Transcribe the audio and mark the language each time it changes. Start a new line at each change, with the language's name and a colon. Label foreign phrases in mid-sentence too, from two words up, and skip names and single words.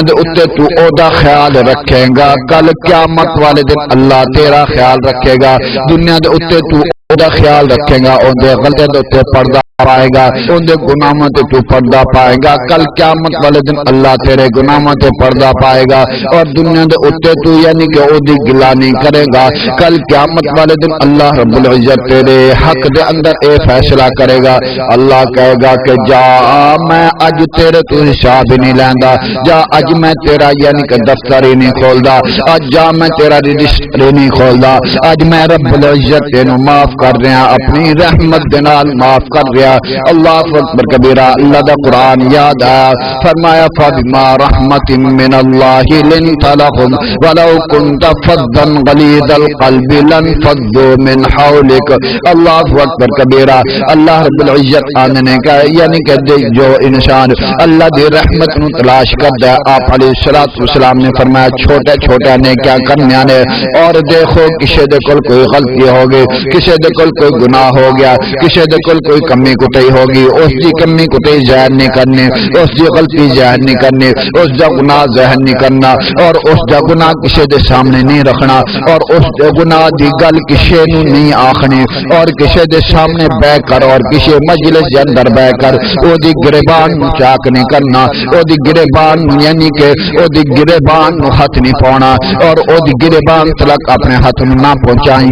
Punjabi: دے اوتے تو او دا خیال رکھے گا، کل قیامت والے دن اللہ تیرا خیال رکھے گا، دنیا دے اوتے تو او دا خیال رکھے گا، او دے غلطیاں دے اوتے پردہ پائے گا، ان دے گناہوں تے تو پردہ پائے گا، کل قیامت والے دن اللہ تیرے گناہوں تے پردہ پائے گا، اور دنیا دے اوتے تو یعنی کہ او دی گلا نہیں کرے گا، کل قیامت والے دن اللہ رب العزت تیرے حق دے اندر اے فیصلہ کرے گا۔ اللہ کہے گا کہ جا میں اج تیرے تو حساب ہی نہیں لیندا، جا اج میں تیرا یعنی کہ دفتر ہی نہیں کھولدا، اج جا میں تیرا رجسٹر ہی نہیں کھولدا، اج میں رب العزت تینوں معاف کر رہا، اپنی رحمت دے نال معاف کر رہا۔
Arabic: اللہ اکبر کبیرہ۔
Punjabi: اللہ دا قرآن یاد آیا، فرمایا
Arabic: فبما رحمت من اللہ لنت لهم ولو كنت فظا غلیظ القلب لانفضوا من حولك۔ اللہ اکبر کبیرہ۔
Punjabi: اللہ رب العزت آنے کا یعنی کہ جو انسان اللہ دی رحمت نو تلاش کرتا ہے، آپ علیہ الصلوۃ والسلام نے فرمایا چھوٹے چھوٹے نے کیا کرنے نے، اور دیکھو کسی دے کول کوئی غلطی ہوگی، کسی دے دے کول کوئی گناہ ہو گیا، کسی دے کول کوئی کمی کوتاہی ہوگی، اس دی کمی کوتاہی ظاہر نہیں کرنی، اس دی غلطی ظاہر نہیں کرنی، اس دا گناہ ظاہر نہیں کرنا، اور اس دا گناہ کسی دے سامنے نہیں رکھنا، اور اس دے گناہ دی گل کسی نو نہیں آخنی، اور کسی دے سامنے بہ کر اور کسی مجلس دے اندر بہ کر او دی گریبان نو چاک نہیں کرنا، او دی گریبان یعنی کہ او دی گریبان نو ہاتھ نہیں پاؤنا، اور او دی گریبان تلک اپنے ہاتھ نہ پہنچائیں۔